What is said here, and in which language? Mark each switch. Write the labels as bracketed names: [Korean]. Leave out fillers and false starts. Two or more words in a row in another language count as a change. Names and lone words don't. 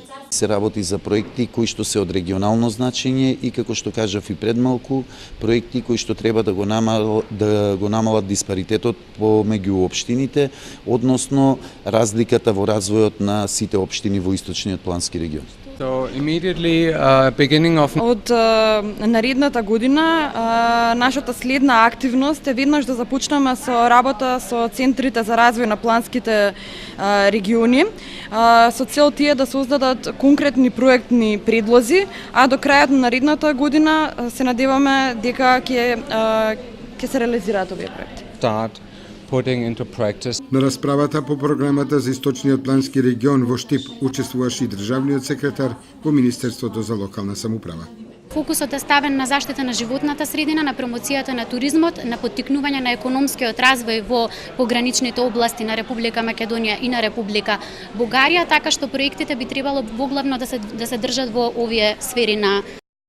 [Macedonian] Се работи за проекти кои што се од регионално значење и, како што кажав и пред малку, проекти кои што треба да го намалат диспаритетот помеѓу општините, односно разликата во развојот на сите општини во Источниот плански регион. [English] So immediately beginning of [Macedonian] Од наредната година нашата следна активност е веднаш да започнеме со работа со центрите за развој на планските региони, со цел тие да создадат конкретни проектни предлози, а до крајот на наредната година се надеваме дека ќе се реализираат овие проекти. [English] start putting into practice. [Macedonian] На расправата по програмата за Источниот плански регион во Штип учествуваше и државниот секретар во Министерството за локална самоуправа. Фокусот е ставен на заштита на животната средина, на промоцијата на туризмот, на поттикнување на економскиот развој во пограничните области на Република Македонија и на Република Бугарија, така што проектите би требало воглавно да се држат во овие сфери на